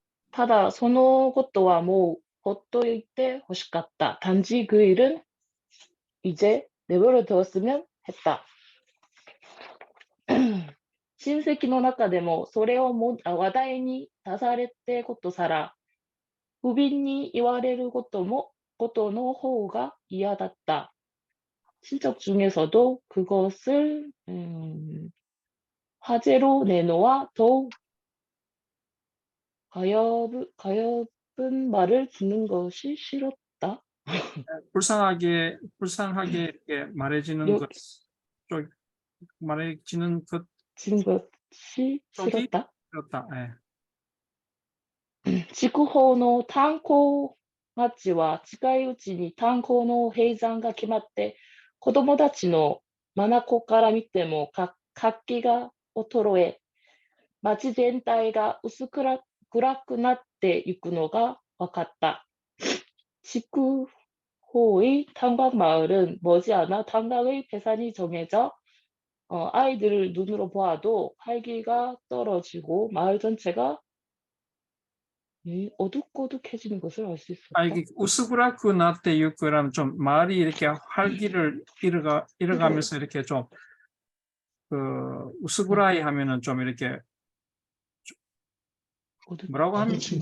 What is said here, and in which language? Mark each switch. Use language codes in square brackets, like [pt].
[ja] ただそのことはもうほっといてほしかった. [ko] 단지 그 일은 이제 내버려 두었으면 했다. [ja] 親戚の中でもそれを話題に出されてことさら、不憫に言われることの方が嫌だった. [ko] 친척 중에서도 그것을 화제로 내놓아 더욱 가엾은 말을 듣는 것이 싫었다. 불쌍하게 이렇게 말해지는 말해지는 지는 것이 싫었다. 예. [ja] 筑豊の炭鉱町は近いうちに炭鉱の閉山が決まって、子供たちの眼から見ても活気が衰え、町全体が薄暗くなっていくのが分かった. [ko] 筑豊의 탄광마을은 머지않아 탄광의 배산이 정해져 아이들을 눈으로 보아도 활기가 떨어지고 마을 전체가 어둑어둑해지는 것을 알 수 있었다. 이게 우스그라크 나때 유크라면 좀 말이 이렇게 활기를 잃어가면서 이렇게 좀 우스그라이 하면은 좀 이렇게 뭐라고 합니까?